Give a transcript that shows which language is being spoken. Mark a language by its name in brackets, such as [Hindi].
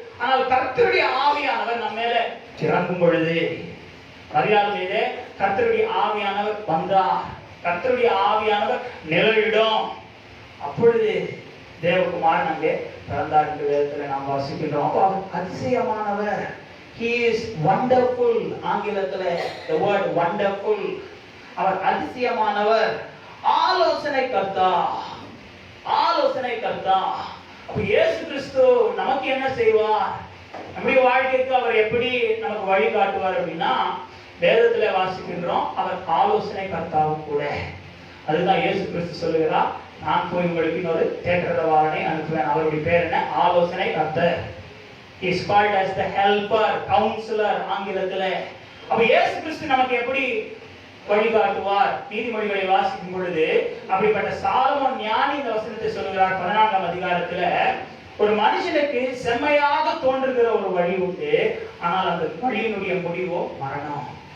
[Tamil] ஆனால் கர்த்தருடைய ஆவியானவர் நம்ம மேல இறங்கும் பொழுது, மரியாதை மீது கர்த்தருடைய ஆவியானவர் வந்தார், கர்த்தருடைய ஆவியானவர் நிழலிடும், அப்பொழுது தேவகுமாரன் அங்கே பிறந்தார் என்று வேதத்தில் நாம் வாசிக்கின்றோம். அப்போ அவர் அதிசயமானவர். [English] He is wonderful. [Tamil] ஆங்கிலத்துல [English] the word wonderful. [Tamil] அவர் அதிசயமானவர். ஆலோசனை கர்த்தா, ஆலோசனை கர்த்தா. அப்ப இயேசு கிறிஸ்து நமக்கு என்ன செய்வார்? நம்முடைய வாழ்க்கைக்கு அவர் எப்படி நமக்கு வழி காட்டுவார் அப்படின்னா, வேதத்துல வாசிக்கின்றோம், அவர் ஆலோசனை கர்த்தாவும் கூட. அதுதான் இயேசு கிறிஸ்து சொல்லுகிறார், நான் போய் உங்களுக்கு இன்னொரு தேற்றரவாளனை அனுப்புவேன். அவருடைய பேர் என்ன? ஆலோசனை கர்த்தர். [English] He is called as the helper, counselor [Tamil] ஆங்கிலத்துல. அப்ப இயேசு கிறிஸ்து நமக்கு எப்படி வழிகாட்டுவார்? நீதிமொழிகளை வாசிக்கும் பொழுது அப்படிப்பட்ட சாலமோன் ஞானி இந்த வசனத்தை சொல்லுகிறார் 14ஆம் அதிகாரத்துல, ஒரு மனுஷனுக்கு செம்மையாக தோன்றுகிற ஒரு வழி உண்டு, ஆனால் அந்த வழியினுடைய முடிவோ மரணம்.